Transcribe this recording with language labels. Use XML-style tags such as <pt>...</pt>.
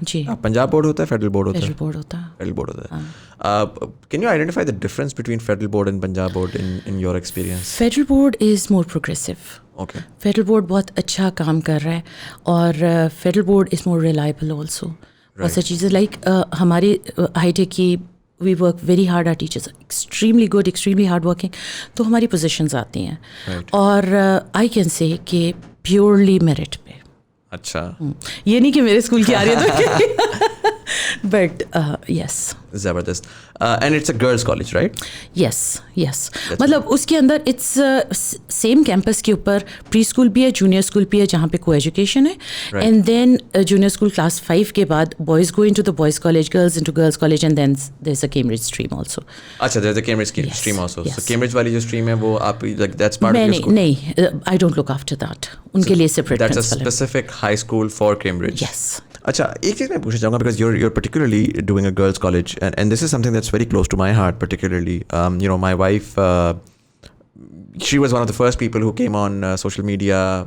<ur>جی. Punjab board ہوتا ہے, federal board ہوتا ہے؟ فیڈرل بورڈ ہوتا</ur> <en>ہے. Can you identify the difference between federal board and Punjab board in your experience? Federal board is more progressive. Okay.</en> <ur>Federal board بہت اچھا کام کر رہا ہے, اور federal board</ur> <en>Is more reliable also.</en> <ur>بہت سی چیزیں لائک ہماری ہائیٹیک کی</ur> <en>we work very hard, our teachers are extremely good, extremely hard working.</en> <ur>تو ہماری پوزیشنز آتی ہیں, اور</ur> <en>I can say</en> <ur>کہ پیورلی میرٹ پہ. اچھا, یہ نہیں کہ میرے اسکول کی آ رہی ہے</ur> <en>But yes.</en> <ur>زبردست.</ur> <en>And it's a girls college right? Yes.</en> <ur>مطلب اس کے اندر</ur> <en>it's same campus</en> <ur>کے اوپر پری اسکول بھی ہے, جونیئر اسکول بھی ہے جہاں پہ کو ایجوکیشن ہے,</ur> <en>And then junior school class 5 کے بعد boys go into the boys college, girls into girls college, and then there is a Cambridge stream also. اچھا, there is a Cambridge stream also.</en> <ur>سو کیمبرج والی جو اسٹریم ہے وہ آپ</ur> <en>Like that's part of your school?</en> <ur>نہیں,</ur> <en>I don't look after that.</en> <ur>ان کے لیے separate</ur> <en>That's a specific high school for Cambridge. Yes.</en> <ur>اچھا, ایک چیز میں پوچھنا چاہوں گا</ur> <en>Because you're particularly doing a girls college and this is something that's very close to my heart particularly. My wife, she was one of the first people who came on social media.</en>